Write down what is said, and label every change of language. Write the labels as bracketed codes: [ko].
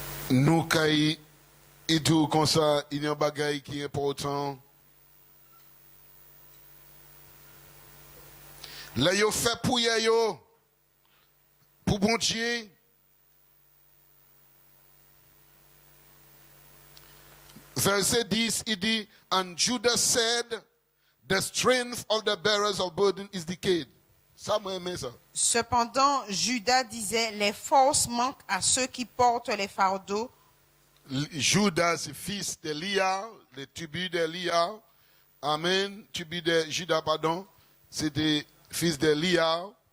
[fr] Nous, quand il dit comme ça, il y a un bagage qui est important. Là, il fait pour yo, pour bon Dieu. Verset 10, il dit, [en] and Judah said, the strength of the bearers of burden is decayed. [fr] Ça, moi, j'aime ça. Cependant, Judas disait, les forces manquent à ceux qui portent les fardeaux. Judas, c'est fils d'Elia, le tribu d'Elia. Amen. Tribu de Judas, pardon. C'était fils d'Elia.